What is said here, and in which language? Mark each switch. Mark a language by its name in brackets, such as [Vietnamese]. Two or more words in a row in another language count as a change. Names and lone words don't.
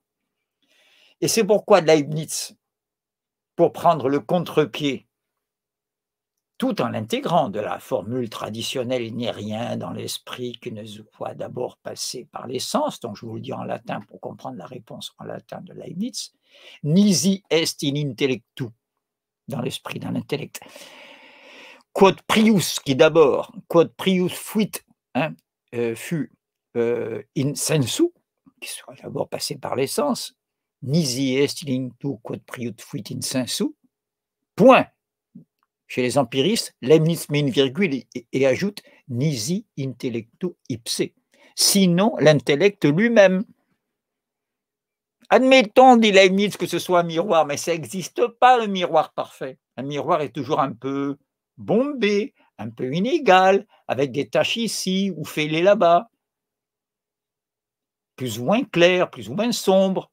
[French] Et c'est pourquoi Leibniz, pour prendre le contre-pied tout en l'intégrant de la formule traditionnelle, il n'est rien dans l'esprit qui ne soit d'abord passé par les sens, donc je vous le dis en latin pour comprendre la réponse en latin de Leibniz, [Latin] nisi est in intellectu, [French] dans l'esprit, dans l'intellect. [Latin] Quod prius, [French] qui d'abord, [Latin] quod prius fuit, [French] hein, fut [Latin] in sensu, [French] qui sera d'abord passé par les sens, [Latin] nisi est in intellectu, quod prius fuit in sensu, [French] point. Chez les empiristes, Leibniz met une virgule et ajoute « [Latin] nisi intellectu ipse », [French] sinon l'intellect lui-même. Admettons, dit Leibniz, que ce soit un miroir, mais ça n'existe pas, le miroir parfait. Un miroir est toujours un peu bombé, un peu inégal, avec des taches ici ou fêlées là-bas, plus ou moins clair, plus ou moins sombre.